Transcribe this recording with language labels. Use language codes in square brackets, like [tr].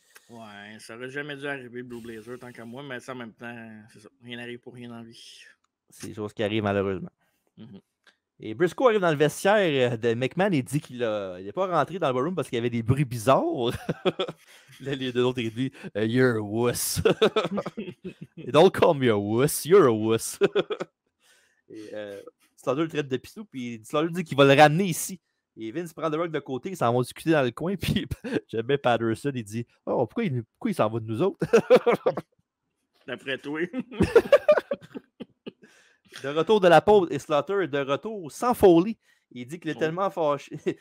[fr] Ouais, ça aurait jamais dû arriver, Blue Blazer, tant qu'à moi, mais ça, en même temps, c'est ça. Rien n'arrive pour rien dans la vie. C'est des choses qui arrivent malheureusement. Mhm. Et Briscoe arrive dans le vestiaire de McMahon et dit qu'il n'est pas rentré dans le ballroom parce qu'il y avait des bruits bizarres. Là, les deux autres, ils disent [en] You're a wuss. Don't call me a wuss, you're a wuss. [fr] Et Slaughter le traite de pistou, puis Slaughter dit qu'il va le ramener ici. Et Vince prend The Rock de côté, ils s'en vont discuter dans le coin, puis j'aime bien Patterson, il dit Oh, pourquoi il s'en va de nous autres D'après toi. De retour de la pause, et Slaughter est de retour sans Foley. Il dit qu'il est tellement fâché.